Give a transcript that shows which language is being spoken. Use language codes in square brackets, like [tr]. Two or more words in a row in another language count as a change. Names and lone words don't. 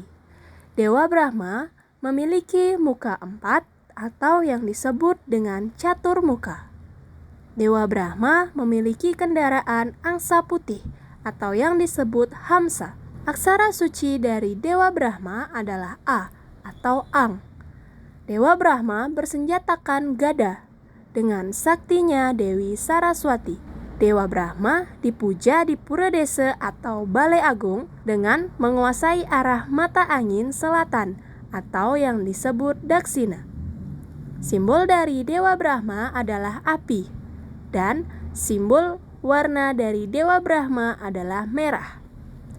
[id] Dewa Brahma memiliki muka 4 atau yang disebut dengan caturmuka. Dewa Brahma memiliki kendaraan angsa putih atau yang disebut Hamsa. Aksara suci dari Dewa Brahma adalah A atau Ang. Dewa Brahma bersenjatakan gada dengan saktinya Dewi Saraswati. Dewa Brahma dipuja di Pura Desa atau Balai Agung dengan menguasai arah mata angin selatan atau yang disebut Daksina. Simbol dari Dewa Brahma adalah api dan simbol warna dari Dewa Brahma adalah merah.